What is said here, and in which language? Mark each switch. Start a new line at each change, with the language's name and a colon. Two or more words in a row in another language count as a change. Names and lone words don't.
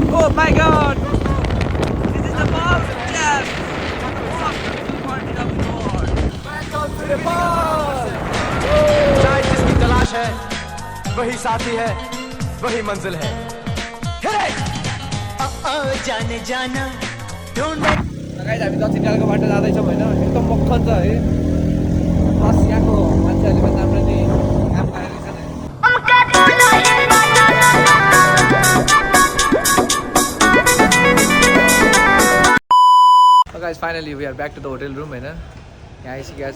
English: my god! This is the boss! Yes! The boss! Party of the Lord! Welcome to the boss!
Hindi: चाहे जिसकी तलाश है वही साथी है वही मंजिल है जाने जाना
Nepali: गाइस हामी दक्षिण डालको बाटो जाँदैछौँ होइन एकदम मक्खन छ है प्लस यहाँको मान्छेहरूले पनि राम्ररी काम गरेको
English: छ guys finally we are back to the hotel room
Nepali: होइन यहाँ आइसकेका